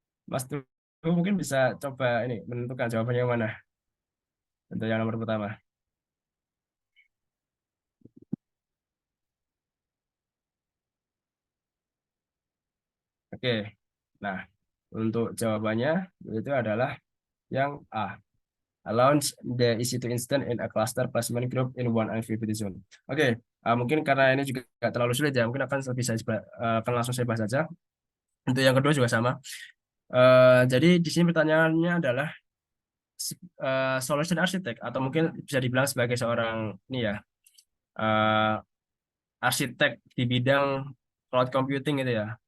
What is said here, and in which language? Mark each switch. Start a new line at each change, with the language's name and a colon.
Indonesian: Mas Tuh mungkin bisa coba ini menentukan jawabannya yang mana untuk yang nomor pertama. Oke, nah untuk jawabannya itu adalah yang A.
English: Launch the EC2 instance in a cluster placement group in one activity zone.
Indonesian: Oke, mungkin karena ini juga nggak terlalu sulit ya, mungkin akan langsung saya bahas saja. Untuk yang kedua juga sama. Jadi di sini pertanyaannya adalah solution architect atau mungkin bisa dibilang sebagai seorang ini ya eh, arsitek di bidang cloud computing gitu ya.